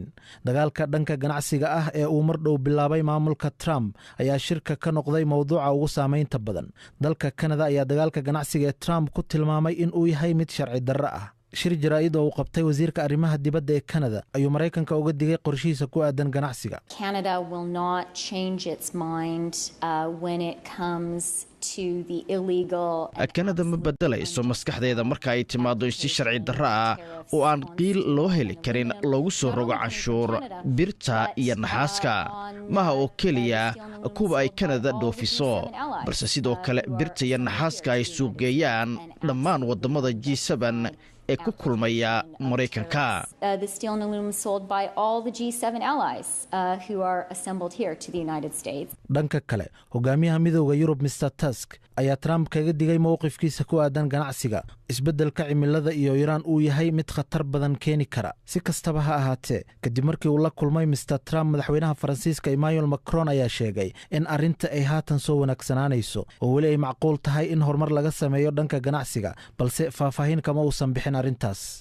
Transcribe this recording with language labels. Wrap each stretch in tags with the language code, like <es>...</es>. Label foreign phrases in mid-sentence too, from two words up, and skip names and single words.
<so>dagaalka dhanka ganacsiga ah ee uu mar dhow bilaabay maamulka Trump ayaa shirka ka noqday mowduuca ugu saameynta badan. dalka Canada ayaa dagaalka ganacsiga ee Trump ku tilmaamay in uu yahay mid sharci darro ah. shir jaraa'id oo uu qabtay wasiirka arrimaha dibadda ee Canada ayuu Maraykanka uga digay qorshihiisa ku aadan ganacsiga.</so> <en>Canada will not change its mind when it comes to the illegal.</en> <so>Canada ma bedelayso maskaxdeeda marka ay timaado si sharci darro ah oo aan qiil loo heli karin loogu soo rogo canshuur birta iyo naxaaska. maha oo keliya kuwa ay Canada dhoofiso, balse sidoo kale birta iyo naxaaska ay suuqgeeyaan dhammaan wadamada G7 ee ku kulmaya Maraykanka.</so> <en>The steel and aluminum sold by all the G7 allies who are assembled here to the United States.</en> <so>dhanka kale hogaamiyaha midowda Yurub Mr Tusk ayaa Trump kaga digay mowqifkiisa ku aadan ganacsiga. isbeddelka cimilada iyo Iran uu yahay mid khatar badan keeni kara. si kastaba ha ahaatee, kadib markii uu la kulmay Mr Trump, madaxweynaha Faransiiska Emmanuel Macron ayaa sheegay in arrinta ay haatan soo wanaagsanaanayso oo weli ay macquul tahay in horumar laga sameeyo dhanka ganacsiga, balse faahfaahin kama uusan bixin arrintaas.</so>